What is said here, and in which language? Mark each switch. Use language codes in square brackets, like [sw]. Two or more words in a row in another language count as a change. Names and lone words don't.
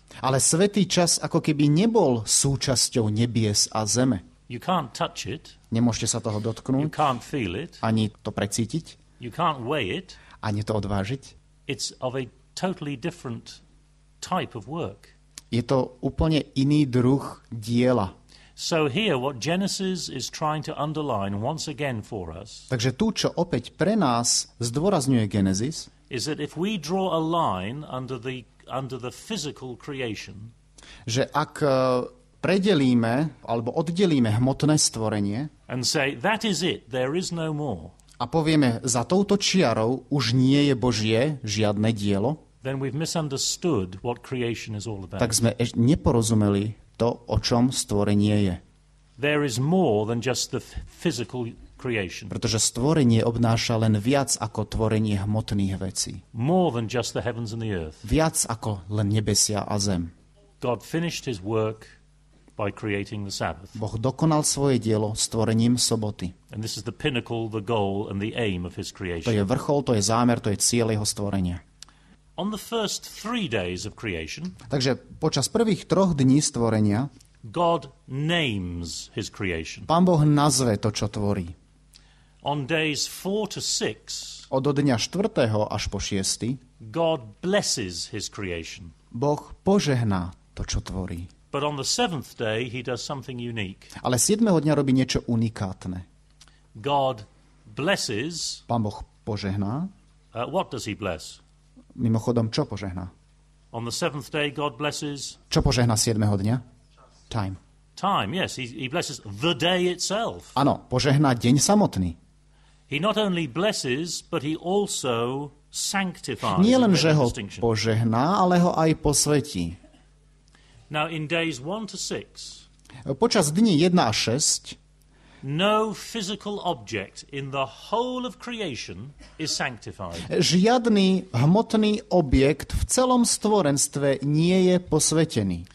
[sk] Ale svätý čas ako keby nebol súčasťou nebies a zeme. [en] You can't touch it. [sk] Nemôžete sa toho [en] You [sk] dotknúť, [en] can't feel it. [sk] ani to precítiť, [en] You can't weigh it. [sk] ani to odvážiť. [en] It's of a totally different type of work. [sk] Je to úplne iný druh diela. [en] So here what Genesis is trying to underline once again for us [sk] Takže tu, čo opäť pre nás zdôrazňuje Genesis, [en] is that if we draw a line under the physical creation, [sk] že ak predelíme alebo oddelíme hmotné stvorenie [en] and say, that is it, there is no more, [sk] a povieme, za touto čiarou už nie je Božie žiadne dielo, [en] then we've misunderstood what creation is all about. [sk] tak sme neporozumeli to, o čom stvorenie je. [en] There is more than just the physical creation. [sk] Pretože stvorenie obnáša len viac ako tvorenie hmotných vecí. [en] More than just the heavens and the earth. [sk] Viac ako len nebesia a zem. [en] God finished his work by creating the Sabbath. [sk] Boh dokonal svoje dielo stvorením soboty. [en] And this is the pinnacle, the goal and the aim of his [sk] To [en] creation. [sk] je vrchol, to je zámer, to je cieľ jeho stvorenia. [en] On the first 3 days of creation, [sk] Takže počas prvých 3 dní stvorenia [en] God names his creation. [sk] Pán Boh nazve to, čo tvorí. [en] On days 4 to 6, [sk] Od dňa 4. až po 6. [en] God blesses his creation. [sk] Boh požehná to, čo tvorí. [en] But on the seventh day, he does something unique. [sk] Ale 7. dňa robí niečo unikátne. [en] God blesses. [sk] Pán Boh požehná. [en] What does he bless? [sk] Mimochodom, čo požehná? [en] On the seventh day, God blesses [sk] Čo požehná 7. dňa? [en] Time. time. Yes, he blesses the day itself. [sk] Áno, požehná deň samotný. [en] He not only blesses, but he also sanctifies. [sk] Nie len, [en] There's [sk] že [en] a [sk] ho [en] distinction. [sk] požehná, ale ho aj posvetí. [en] Now, in days 1 to 6, [sk] Počas dní 1 a 6 [en] no physical object in the whole of creation is sanctified. [sk] žiadny hmotný objekt v celom stvorenstve nie je posvetený.